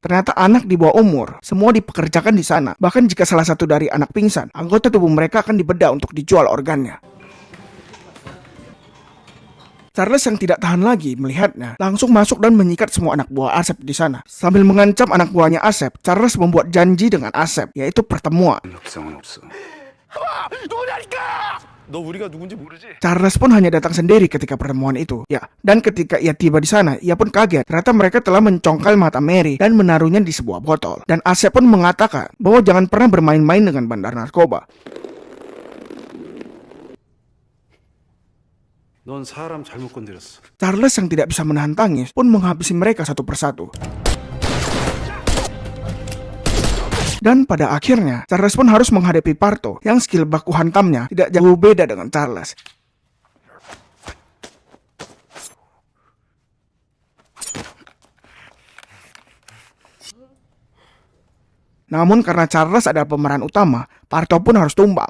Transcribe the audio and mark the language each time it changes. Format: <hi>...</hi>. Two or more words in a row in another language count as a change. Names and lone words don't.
<id>Ternyata anak di bawah umur, semua dipekerjakan di sana. Bahkan jika salah satu dari anak pingsan, anggota tubuh mereka akan dibedah untuk dijual organnya. Charles yang tidak tahan lagi melihatnya, langsung masuk dan menyikat semua anak buah Asep di sana. Sambil mengancam anak buahnya Asep, Charles membuat janji dengan Asep, yaitu pertemuan.</id> <ko>협상은 없어. 너 우리가 누군지 모르지?</ko> <id>Charles pun hanya datang sendiri ketika pertemuan itu. Ya, dan ketika ia tiba di sana, ia pun kaget. Ternyata mereka telah mencongkel mata Mary dan menaruhnya di sebuah botol. Dan Asep pun mengatakan bahwa jangan pernah bermain-main dengan bandar narkoba.</id> <ko>넌 사람 잘못 건드렸어.</ko> <id>Charles yang tidak bisa menahan tangis pun menghabisi mereka satu persatu. Dan pada akhirnya, Charles pun harus menghadapi Parto yang skill baku hantamnya tidak jauh beda dengan Charles. Namun karena Charles adalah pemeran utama, Parto pun harus tumbang.</id>